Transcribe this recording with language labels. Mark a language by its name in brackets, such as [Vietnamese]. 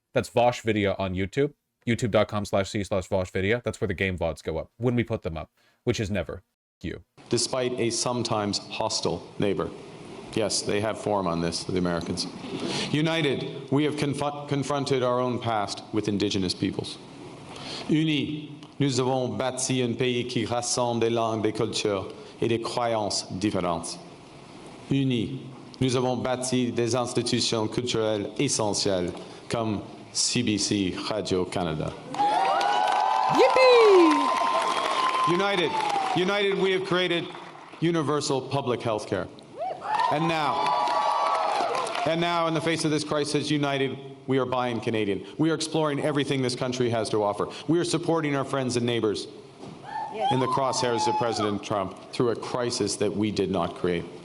[English] That's VoshVidya on YouTube. YouTube.com/c/VoshVidya. That's where the game VODs go up when we put them up, which is never. You. Despite a sometimes hostile neighbor. Yes, they have form on this, the Americans. United, we have confronted our own past with indigenous peoples. [French] Unis, nous avons bâti un pays qui rassemble des langues, des cultures et des croyances différentes. Unis, nous avons bâti des institutions culturelles essentielles comme CBC Radio-Canada. [English] Yippee! United, we have created universal public health care. And now, in the face of this crisis, united, we are buying Canadian. We are exploring everything this country has to offer. We are supporting our friends and neighbors in the crosshairs of President Trump through a crisis that we did not create.